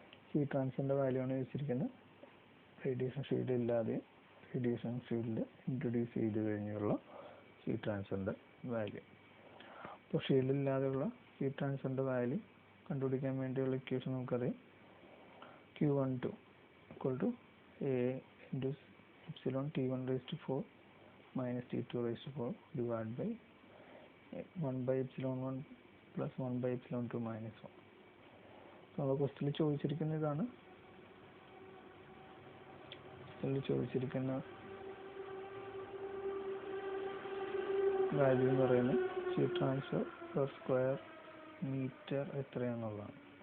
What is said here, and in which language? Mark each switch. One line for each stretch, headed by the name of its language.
Malayalam: Heat ട്രാൻസ്ഫറിൻ്റെ value ആണ് ചോദിച്ചിരിക്കുന്നത്. Radiation shield ഇല്ലാതെ റേഡിയേഷൻ ഷീൽഡ് ഇൻട്രൊഡ്യൂസ് ചെയ്ത് കഴിഞ്ഞുള്ള ഹീറ്റ് ട്രാൻസ്ഫറിൻ്റെ വാല്യൂ. അപ്പോൾ ഷീൽഡില്ലാതെയുള്ള ഹീറ്റ് ട്രാൻസ്ഫറിൻ്റെ വാല്യൂ കണ്ടുപിടിക്കാൻ വേണ്ടിയുള്ള ഇക്വേഷൻ നമുക്കറിയാം.
English: Q12 equal to A into epsilon T1 raised to 4 minus T2 raised to 4 divided by 1 by epsilon 1 plus 1 by epsilon 2 minus 1.
Malayalam: നമ്മൾ ക്വസ്റ്റ്യനിൽ ചോദിച്ചിരിക്കുന്ന ഇതാണ്. ചോദിച്ചിരിക്കുന്ന വാല്യൂ എന്ന് പറയുന്നത് heat transfer per square metre എത്രയാണെന്നുള്ളതാണ്.